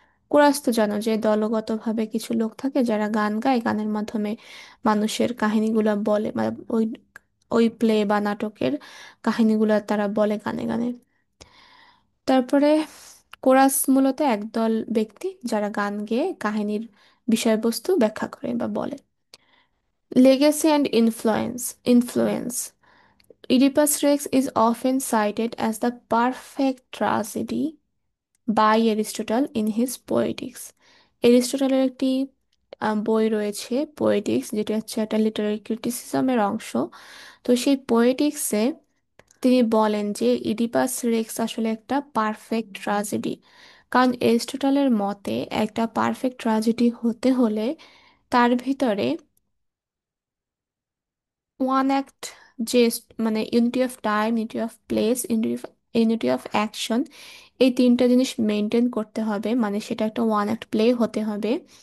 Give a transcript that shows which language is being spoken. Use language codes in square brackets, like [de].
[bn] Chorus তো জানো যে দলগতভাবে কিছু লোক থাকে যারা গান গায়, গানের মাধ্যমে মানুষের কাহিনীগুলো বলে, মানে ওই ওই প্লে বা নাটকের কাহিনীগুলো তারা বলে গানে গানে। তারপরে কোরাস মূলত একদল ব্যক্তি যারা গান গেয়ে কাহিনীর বিষয়বস্তু ব্যাখ্যা করে বা বলে। [en] Legacy and influence, Oedipus Rex is often cited as the perfect tragedy by Aristotle in his Poetics. [bn] এরিস্টটলের একটি বই রয়েছে পোয়েটিক্স, যেটা হচ্ছে একটা লিটারারি ক্রিটিসিজমের অংশ। তো সেই পোয়েটিক্সে তিনি বলেন যে ইডিপাস রেক্স আসলে একটা পারফেক্ট ট্রাজেডি। কারণ এরিস্টটলের মতে একটা পারফেক্ট ট্রাজেডি হতে হলে তার ভিতরে ওয়ান অ্যাক্ট, যে মানে unity of time, unity of place, unity of action, এই 3টা জিনিস মেনটেন করতে হবে, মানে সেটা একটা ওয়ান অ্যাক্ট প্লে হতে হবে।